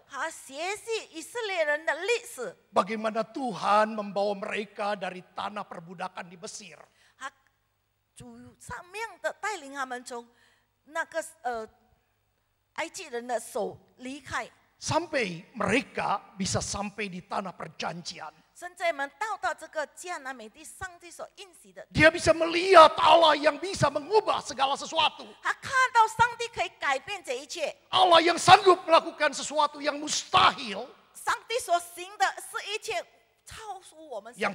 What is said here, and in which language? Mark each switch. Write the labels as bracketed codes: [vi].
[zh] 他学习以色列人的历史， [id] Bagaimana Tuhan membawa mereka dari tanah perbudakan di Mesir. [zh] 他主上面的带领他们从那个埃及人的手离开， [id] Sampai mereka bisa sampai di tanah perjanjian. [zh] 甚至我们到这个迦南美地，上帝所应许的， [id] Dia bisa melihat Allah yang bisa mengubah segala sesuatu. [zh] 他看到上帝可以改变这一切， [id] Allah yang sanggup melakukan sesuatu yang mustahil. [zh] 上帝所行的是一切超出我们想